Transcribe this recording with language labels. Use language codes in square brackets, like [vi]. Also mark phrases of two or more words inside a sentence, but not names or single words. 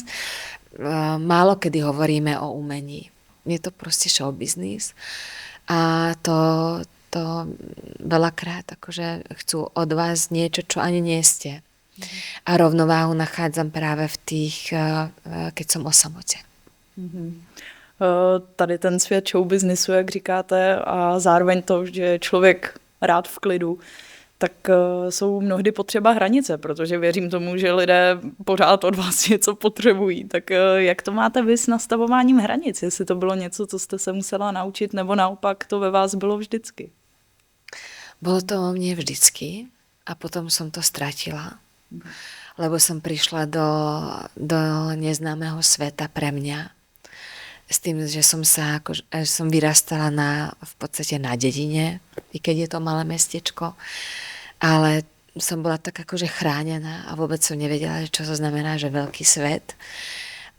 [sk] Málo kedy hovoríme o umení. Je to proste showbiznis a to veľakrát akože chcú od vás niečo, čo ani nie ste. A rovnováhu nachádzam práve v tých, keď som o samote. [cs] Tady ten svět showbiznisu, jak říkáte, a zároveň to, že je člověk rád v klidu, tak jsou mnohdy potřeba hranice, protože věřím tomu, že lidé pořád od vás něco potřebují. Tak jak to máte vy s nastavováním hranic? Jestli to bylo něco, co jste se musela naučit, nebo naopak to ve vás bylo vždycky? [sk] Bolo to o mne vždycky a potom som to stratila, lebo som prišla do neznámeho sveta pre mňa. S tým, že som vyrastala v podstate na dedine, i keď je to malé mestečko, ale som bola tak akože chránená a vôbec som nevedela, čo to znamená, že veľký svet.